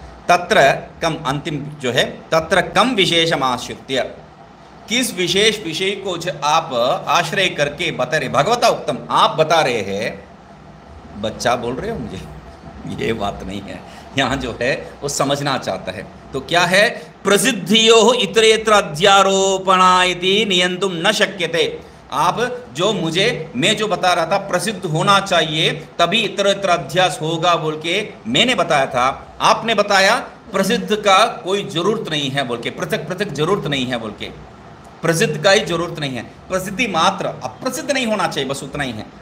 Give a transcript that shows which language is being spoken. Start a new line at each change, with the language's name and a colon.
Hindi: तत्र कम, अंतिम जो है,
Sanskrit: तत्र कम विशेषमाश्रित्य,
Hindi: किस विशेष विषय को जो आप आश्रय करके बता रहे, भगवता उत्तम आप बता रहे हैं, बच्चा बोल रहे हो मुझे, ये बात नहीं है, यहाँ जो है वो समझना चाहता है। तो क्या है?
Sanskrit: प्रसिद्धियोः इतरेतर अध्यारोपणा इति नियंतुं न शक्यते।
Hindi: आप जो मुझे, मैं जो बता रहा था प्रसिद्ध होना चाहिए तभी इतरेतर अध्यास होगा बोल के मैंने बताया था, आपने बताया प्रसिद्ध का कोई जरूरत नहीं है बोल के, पृथक पृथक जरूरत नहीं है बोल के, प्रसिद्ध का ही जरूरत नहीं है, प्रसिद्धि मात्र, अप्रसिद्ध नहीं होना चाहिए, बस उतना ही है।